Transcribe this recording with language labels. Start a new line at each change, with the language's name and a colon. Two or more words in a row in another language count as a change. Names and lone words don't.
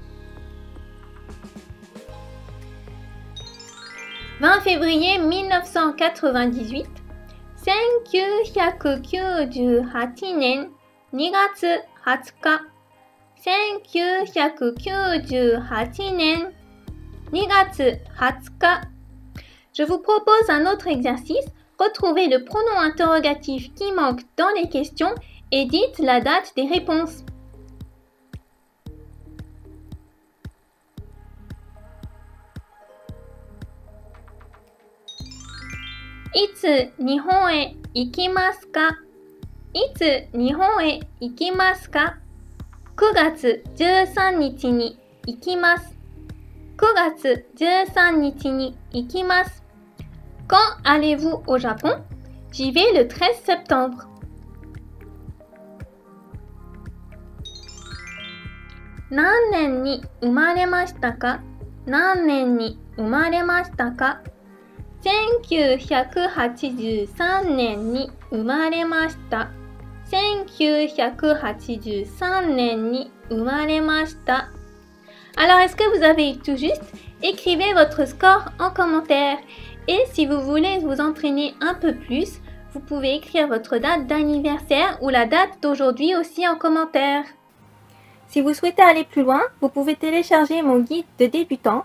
Japanese: 20 février 1998、1998年2月20日、1998年2月20日。
French: Je vous propose un autre exercice. Retrouvez le pronom interrogatif qui manque dans les questions et dites la date des réponses.
Japanese: いつ日本へ行きますか? いつ日本へ行きますか? 9月13日に行きます。9月13日に行きます。
French: Quand allez-vous au Japon? J'y vais le 13 septembre.
Japanese: 何年に生まれましたか? 何年に生まれましたか? 1983年に生まれました。1983年に生まれました。
French: Alors, est-ce que vous avez eu tout juste? Écrivez votre score en commentaire. Et si vous voulez vous entraîner un peu plus, vous pouvez écrire votre date d'anniversaire ou la date d'aujourd'hui aussi en commentaire. Si vous souhaitez aller plus loin, vous pouvez télécharger mon guide de débutant.